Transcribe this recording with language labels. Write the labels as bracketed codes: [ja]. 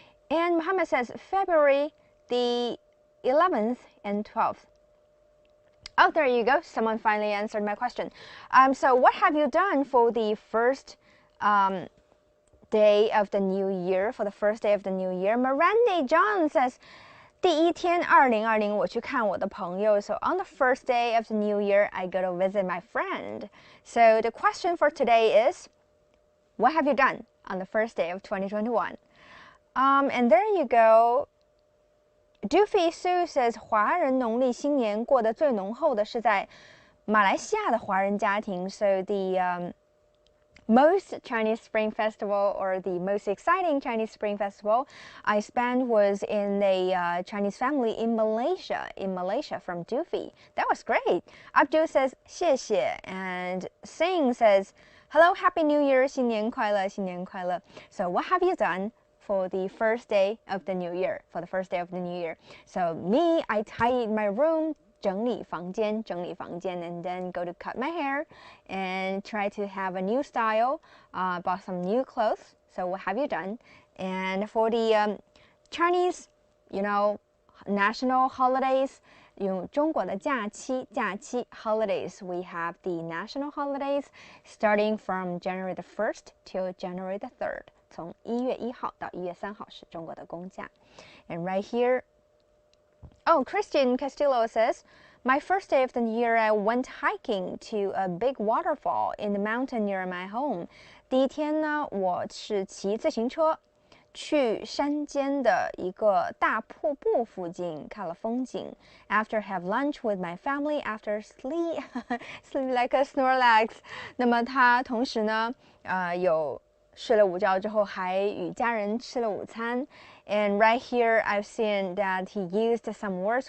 [en] And Muhammad says February the 11th and 12th. Oh, there you go. Someone finally answered my question. So what have you done for the first day of the new year? [zh] Miranda John [en] says, [zh] 第一天2020我去看我的朋友. [en] So on the first day of the new year, I go to visit my friend. So the question for today is, what have you done on the first day of 2021? And there you go. [zh] Doofy Sue [en] says, [zh] 华人农历新年过得最浓厚的是在马来西亚的华人家庭. [en] So the most Chinese Spring Festival or the most exciting Chinese Spring Festival I spent was in a Chinese family in Malaysia from Doofy. That was great. Abdul says [zh] 谢谢, [en] and Singh says hello, happy new year, [zh] 新年快乐. [en] So what have you done for the first day of the new year? So me, I tidied my room, [zh] 整理房间 [en] and then go to cut my hair and try to have a new style, bought some new clothes. So what have you done? And for the Chinese, national holidays, [zh] 用中国的假期 [en] holidays, we have the national holidays starting from January the 1st till January the 3rd. [zh] 从1月1号到1月3号是中国的公假. [en] And right here, oh, Christian Castillo says, my first day of the year, I went hiking to a big waterfall in the mountain near my home. [zh] 第一天呢，我是骑自行车去山间的一个大瀑布附近看了风景。 [en] After have lunch with my family, after sleep sleep like a Snorlax。 [zh] 那么他同时呢，有睡了午觉之后，还与家人吃了午餐。 [en] And right here, I've seen that he used some words.